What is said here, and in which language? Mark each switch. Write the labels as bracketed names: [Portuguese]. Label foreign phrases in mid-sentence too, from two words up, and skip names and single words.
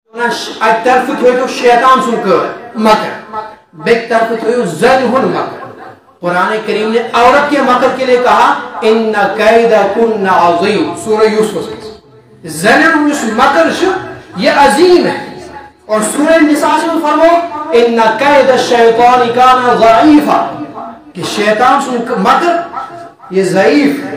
[Kashmiri] ایک طرف تھو شیطان سن مکر، بیک طرف تھو زن ہن مکر۔ [Urdu] قرآن کریم نے عورت کے مکر کے لیے کہا [Arabic] ان کیدکن عظیم، [Urdu] سورہ یوسف میں [Kashmiri] زنن اس مکر [Urdu] یہ عظیم ہے۔ اور سورہ نساء میں فرمو [Arabic] ان کید الشیطان کان ضعیفا، [Urdu] کہ [Kashmiri] شیطان سن مکر [Urdu] یہ ضعیف ہے۔